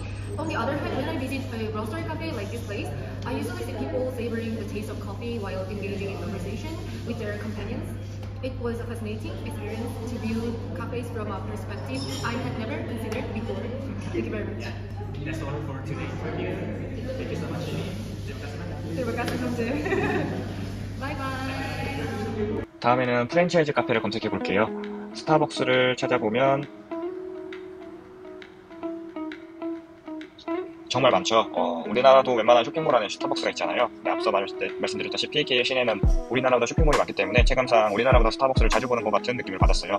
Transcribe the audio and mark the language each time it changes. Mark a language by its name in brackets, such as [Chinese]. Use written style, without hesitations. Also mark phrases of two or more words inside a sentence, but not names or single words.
[English] On the other hand, when I visit a roastery cafe like this place, I usually see people savoring the taste of coffee while engaging in conversation with their companions. It was a fascinating experience to view cafes from a perspective I had never considered before. Thank you very much. That's all for today's interview. Thank you so much. [Indonesian] Terima kasih, Tante. [English] Bye bye. [Korean] 다음에는 프랜차이즈 카페를 검색해 볼게요. 스타벅스를 찾아보면 정말 많죠. 우리나라도 웬만한 쇼핑몰 안에 스타벅스가 있잖아요. 근데 앞서 말씀드렸다시피 PK 시내는 우리나라보다 쇼핑몰이 많기 때문에 체감상 우리나라보다 스타벅스를 자주 보는 것 같은 느낌을 받았어요.